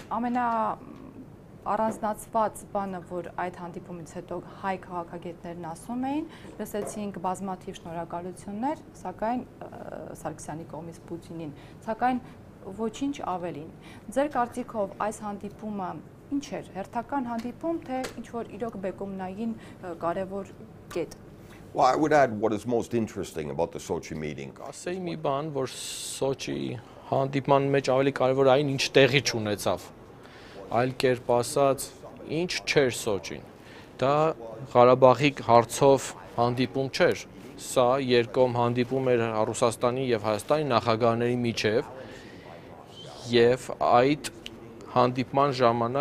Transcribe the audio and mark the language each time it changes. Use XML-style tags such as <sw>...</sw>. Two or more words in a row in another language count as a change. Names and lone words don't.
<hy>առանձնացված բանը, որ այդ հանդիպումից հետո հայ քաղաքագետներն ասում էին, լսեցինք բազմաթիվ շնորհակալություններ, սակայն Սարգսյանի կողմից Պուտինին, սակայն ոչինչ ավելին։ Ձեր կարծիքով այս հանդիպումը ինչ էր, հերթական հանդիպում, թե ինչ-որ իրոք բեկումնային կարևոր կետ։</hy> <en>Well, I would add what is most interesting about the Sochi meeting.</en> <hy>Ասեի մի բան, որ Սոչի հանդիպման մեջ ավելի կարևոր այն, ինչ տեղի չունեցավ։ Այլ կերպ ասած, ինչ չէր Սոչին։ Դա Ղարաբաղի հարցով հանդիպում չէր։ Սա երկկողմ հանդիպում էր Ռուսաստանի եւ Հայաստանի նախագահների միջև եւ այդ հանդիպման ժամանակ</hy>